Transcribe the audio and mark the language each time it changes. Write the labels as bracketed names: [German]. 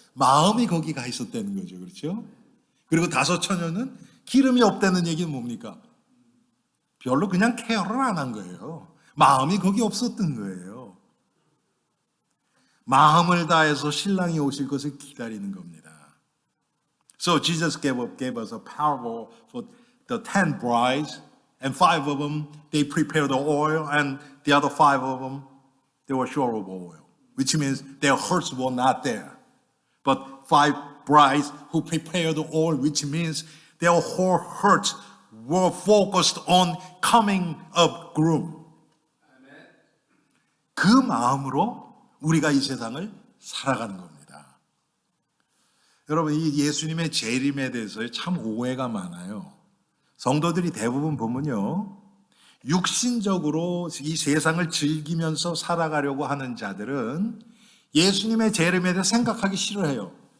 [Korean] 마음이 거기 가 있었다는 거죠. 그렇죠? 그리고 5처녀는 기름이 없다는 얘기는 뭡니까? 별로 그냥 케어를 안 한 거예요. 마음이 거기 없었던 거예요. 마음을 다해서 신랑이 오실 것을 기다리는 겁니다. [English] So Jesus gave us a parable for the 10 brides, and 5 of them, they prepared the oil, and the other 5 of them, they were short of oil, which means their hearts were not there. But 5 brides who prepared the oil, which means their whole hearts were focused on coming of groom. [Korean] 그 마음으로 우리가 이 세상을 살아가는 겁니다. 여러분, 이 예수님의 재림에 대해서 참 오해가 많아요. 성도들이 대부분 보면요, 육신적으로 이 세상을 즐기면서 살아가려고 하는 자들은 예수님의 재림에 대해 생각하기 싫어해요.